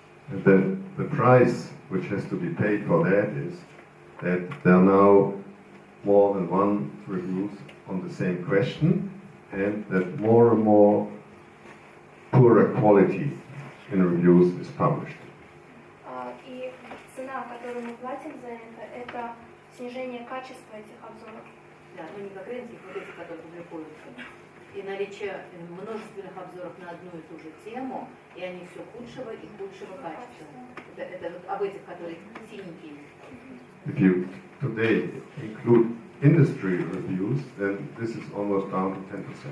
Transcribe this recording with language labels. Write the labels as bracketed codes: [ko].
[en] And then the price which has to be paid for that is that there are now more than one reviews on the same question, and that more and more poorer quality in reviews is published. [ru] И цена, которую мы платим за это снижение качества этих обзоров. Да, но не кокрейновских, вот эти, которые публикуются. И наличие множественных обзоров на одну и ту же тему, и они все худшего и худшего качества. Это вот об этих, которые синенькие. [en] If you today include industry reviews, then this is almost down to 10%.